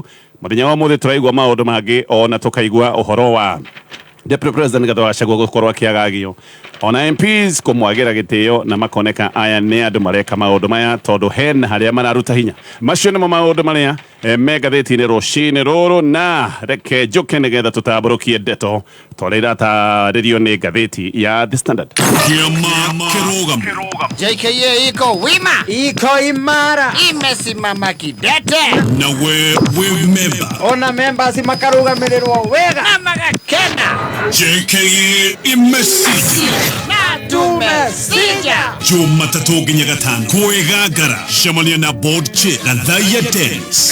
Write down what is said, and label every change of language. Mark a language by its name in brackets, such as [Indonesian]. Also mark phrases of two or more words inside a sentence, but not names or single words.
[Kikuyu] Mũthenya wa ũmũthĩ tũraigua maũndũ mangĩ, ona tũkaigua ũhoro wa [English] Deputy President [Kikuyu] Rigathi wa Gachagua gũkorwo akĩagagio, ona MPs kũmwagĩra gĩtĩo na makoneka aya nĩ andũ mareka maũndũ maya tondũ hena harĩa mararuta hinya. Macio nĩmo maũndũ marĩa me ngathĩti-inĩ rũcinĩ rũrũ, na reke njoke nĩgetha tũtambũrũkie ndeto twarĩa iratarĩrio nĩ ngathĩti ya The Standard. Kĩama kĩrũgamo. [Swahili] JKA iko wima, iko imara, imesimama kidete, na we member. [Kikuyu] ona members makarũgamĩrĩrwo wega na magakena. [Swahili] JKA imesija Na tumesija. [Kikuyu] Jumatatu nginya gatano kwĩgangara cemania na [English] board chair [Kikuyu] Gathaiya Dennis